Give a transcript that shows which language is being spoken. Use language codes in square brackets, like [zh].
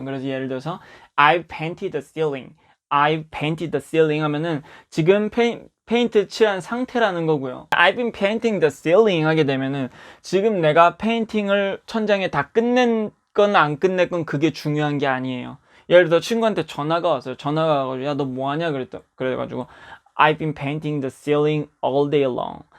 [ko] 그래서 예를 들어서 [en] I've painted the ceiling. I've painted the ceiling [ko] 하면은 지금 페인트 칠한 상태라는 거고요. [en] I've been painting the ceiling [ko] 하게 되면은 지금 내가 페인팅을 천장에 다 끝낸 건 안 끝냈건 그게 중요한 게 아니에요. 예를 들어 친구한테 전화가 왔어요. 전화가 와가지고 야, 너 뭐 하냐 그래가지고 [en] I've been painting the ceiling all day long.